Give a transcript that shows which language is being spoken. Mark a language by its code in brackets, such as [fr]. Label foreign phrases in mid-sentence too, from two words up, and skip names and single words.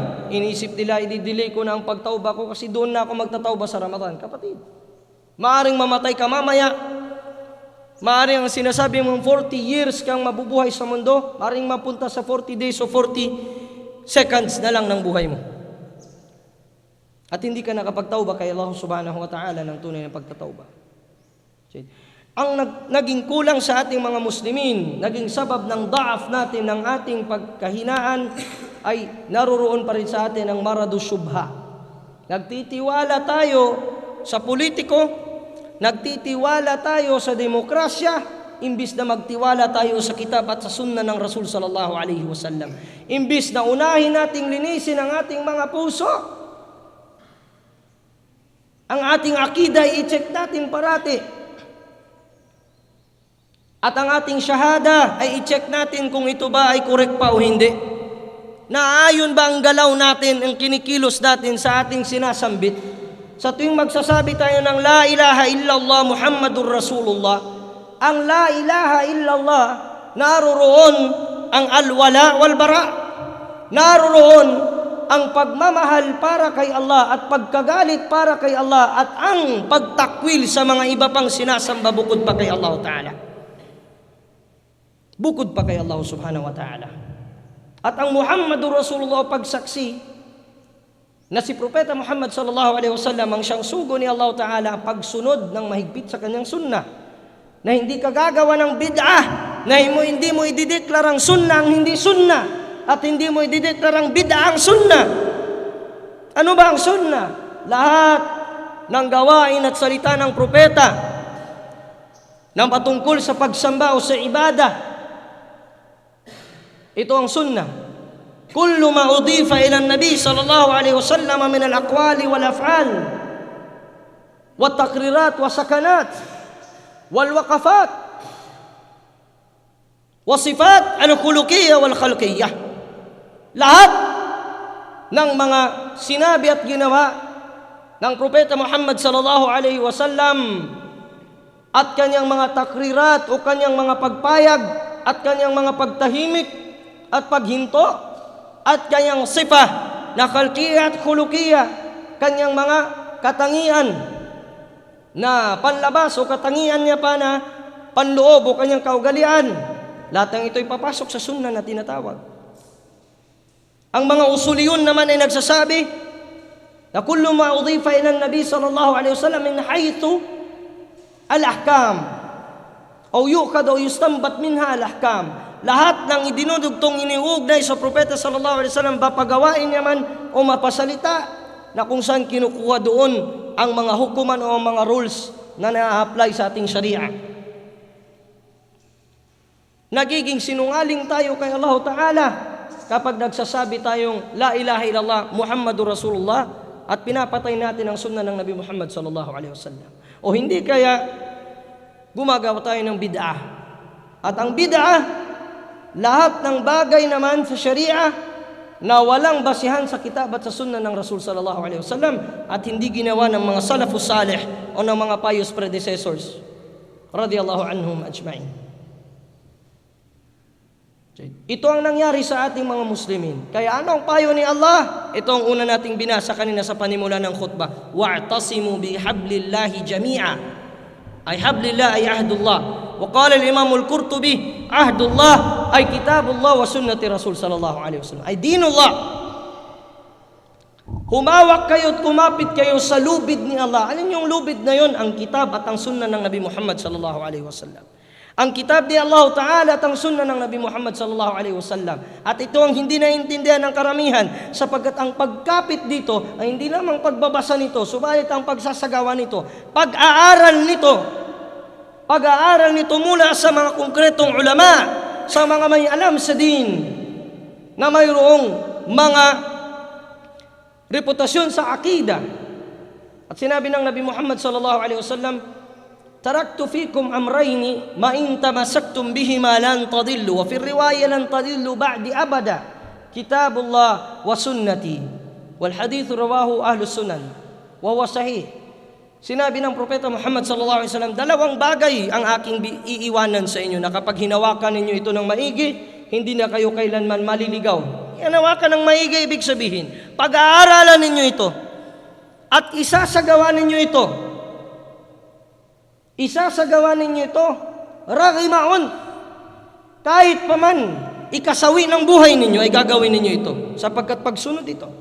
[tl] Inisip nila, i-delay ko na ang pagtauba ko kasi doon na ako magtatauba sa Ramadan. Kapatid, maaring mamatay ka mamaya. Maaring ang sinasabi mong 40 years kang mabubuhay sa mundo, maaring mapunta sa 40 days o 40 seconds na lang ng buhay mo. At hindi ka nakapagtauba kay Allah [ar] سبحانه وتعالى [tl] ng tunay na pagtatauba. Ang naging kulang sa ating mga Muslimin, naging sabab ng daaf natin, ng ating pagkahinaan, ay naroroon pa rin sa atin ang maradu syubha. Nagtitiwala tayo sa politiko, nagtitiwala tayo sa demokrasya, imbis na magtiwala tayo sa kitab at sa sunna ng Rasul [ar] صلى الله عليه وسلم. [tl] Imbis na unahin nating linisin ang ating mga puso, ang ating akida i-check natin parati. At ang ating syahada ay i-check natin kung ito ba ay correct pa o hindi. Naayon ba ang galaw natin, ang kinikilos natin sa ating sinasambit? Sa tuwing magsasabi tayo ng [ar] لا إله إلا الله محمد رسول الله, ang لا إله إلا الله, [tl] naroroon ang [ar] الولاء والبراء. [tl] Naroroon ang pagmamahal para kay Allah at pagkagalit para kay Allah at ang pagtakwil sa mga iba pang sinasamba bukod pa kay Allah Ta'ala. Bukod pa kay Allah [ar] سبحانه وتعالى. [tl] At ang Muhammadur Rasulullah pagsaksi na si Propeta Muhammad [ar] صلى الله عليه وسلم [tl] ang siyang sugo ni Allah Ta'ala pagsunod ng mahigpit sa kanyang sunnah, na hindi ka gagawa ng bid'ah, na hindi mo idideklarang sunnah ang hindi sunnah, at hindi mo idideklarang bid'ah ang sunnah. Ano ba ang sunnah? Lahat ng gawain at salita ng propeta na patungkol sa pagsamba o sa ibada Ito ang sunnah. [ar] كل ما أضيف إلى النبي صلى الله عليه وسلم من الأقوال والأفعال والتقريرات والسكنات والوقفات وصفات الخلقية والخلقية. [tl] Lahat ng mga sinabi at ginawa ng Propeta Muhammad [ar] صلى الله عليه وسلم [tl] at kanyang mga takrirat o kanyang mga pagpayag at kanyang mga pagtahimik at paghinto at kanyang sifa na khalqiyya at khuluqiyya, kanyang mga katangian na panlabas o katangian niya pa na panloob o kanyang kaugalian. Lahat ng ito'y papasok sa sunnah na tinatawag. Ang mga usuliyun naman ay nagsasabi na [ar] كل ما أضيف إلى النبي صلى الله عليه وسلم من حيث الأحكام أو يعقد أو يستنبط منها الأحكام. [tl] Lahat ng idinudugtong iniugnay sa Propeta [ar] صلى الله عليه وسلم, [tl] papagawain niya man o mapasalita, na kung saan kinukuha doon ang mga hukuman o mga rules na na-apply sa ating sharia. Nagiging sinungaling tayo kay Allah Ta'ala kapag nagsasabi tayong [ar] لا إله إلا الله محمد رسول الله [tl] at pinapatay natin ang sunnah ng Nabi Muhammad [ar] صلى الله عليه وسلم. [tl] O hindi kaya gumagawa tayo ng bid'ah. At ang bid'ah, lahat ng bagay naman sa sharia na walang basihan sa kitab at sa sunnah ng Rasul [ar] صلى الله عليه وسلم [tl] at hindi ginawa ng mga [ar] السلف الصالح [tl] o ng mga [en] pious predecessors [ar] رضي الله عنهم أجمعين. [tl] Ito ang nangyari sa ating mga Muslimin. Kaya ano ang payo ni Allah? Ito ang una nating binasa kanina sa panimula ng khutbah. [ar] واعتصموا بحبل الله جميعا. [tl] Ay hablillah ay ahdullah. [ar] وقال الإمام القرطبي عهد الله أي كتاب الله وسنة رسول صلى الله عليه وسلم أي دين الله. [tl] Humawak kayo at kumapit kayo sa lubid ni Allah. Alin yung lubid na yon? Ang kitab at ang sunnah ng Nabi Muhammad [ar] صلى الله عليه وسلم. [tl] Ang kitab ni Allah Ta'ala at ang sunnah ng Nabi Muhammad [ar] صلى الله عليه وسلم. [tl] At ito ang hindi naiintindihan ng karamihan, sapagkat ang pagkapit dito ay hindi lamang pagbabasa nito, subalit ang pagsasagawa nito, pag-aaral nito mula sa mga konkretong ulama, sa mga may alam sa din, na mayroong mga reputasyon sa akida. At sinabi ng [ar] النبي محمد صلى الله عليه وسلم تركت فيكم أمرين ما إن تمسكتم بهما لن تضلوا وفي رواية لن تضلوا بعدي أبدا كتاب الله وسنتي. والحديث رواه أهل السنن وهو صحيح. [tl] Sinabi ng Propeta Muhammad [ar] صلى الله عليه وسلم, [tl] dalawang bagay ang aking iiwanan sa inyo na kapag hinawakan ninyo ito ng maigi, hindi na kayo kailanman maliligaw. Hinawakan ng maigi, ibig sabihin, pag-aaralan ninyo ito at isasagawa ninyo ito. Isasagawa ninyo ito, ragimaon, kahit paman ikasawi ng buhay ninyo ay gagawin ninyo ito, sapagkat pagsunod ito.